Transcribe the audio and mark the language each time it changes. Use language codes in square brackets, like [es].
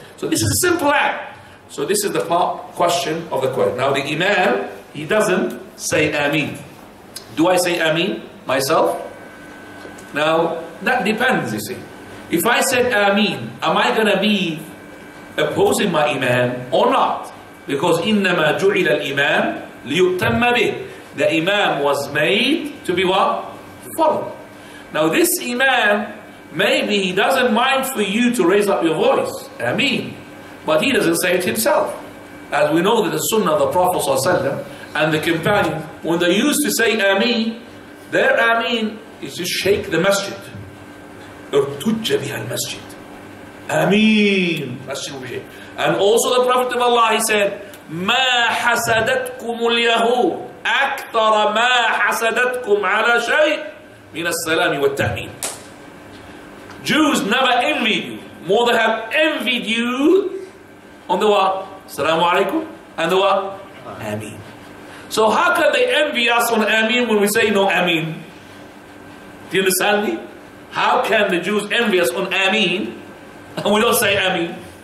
[en] So this is a simple act. So this is the question of the question. Now the Imam, he doesn't say Ameen. Do I say Ameen myself? Now that depends, you see. If I said Ameen, am I going to be opposing my Imam or not? Because [ar] إِنَّمَا جُعِلَ الْإِمَامِ لِيُؤْتَمَّ بِهِ. [en] The Imam was made to be what? Followed. Now this Imam, maybe he doesn't mind for you to raise up your voice. Ameen. But he doesn't say it himself. As we know that the Sunnah of the Prophet ﷺ and the companions, when they used to say Ameen, their Ameen is to shake the masjid. [ar] ارتج بها المسجد. [en] Ameen. Masjid will be shaken. And also the Prophet of Allah, he said, [ar] ما حسدتكم اليهود أكثر ما حسدتكم على شيء من السلام والتأمين. [en] Jews never envied you more than have envied you on the what? Assalamu alaikum. And the what? Ameen. So how can they envy us on Ameen when we say no Ameen? Do you understand me? How can the Jews envy us on Ameen and we don't say Ameen?